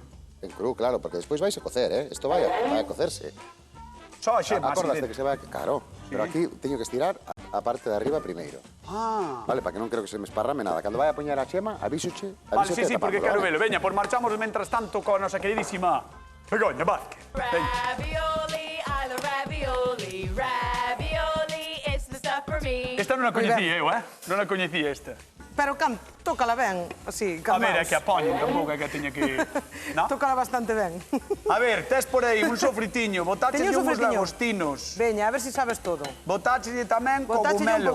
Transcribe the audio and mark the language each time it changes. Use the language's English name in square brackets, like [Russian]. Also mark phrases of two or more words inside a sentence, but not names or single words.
[Galician] En cru, claro, porque despois vais a cocer, Isto vai a cocerse. Só a xema, así Acordaste dentro. que se vai... Claro, pero aquí teño que estirar a parte de arriba primeiro. Ah. Vale, para que non creo que se me esparrame nada. Cando vai a poñer a xema, avísoche. Vale, sí, porque quero velo. velo. Veña, pues marchamos mentras tanto con a nosa queridísima Begoña Vázquez. [English] Ravioli, I love ravioli. Ravioli, it's the stuff for me. [Galician] Esta non a coñecía eu, Non a coñecía esta. Pero tócala ben, así, A ver, é calmaos. que a poñen, tampouco é que teña que... No? Tócala bastante ben. A ver, tes por aí un sofritiño, botaches Teño un uns sofritiño. lagostinos, Veña, a ver se sabes todo. botaches tamén Botache un cogumelos.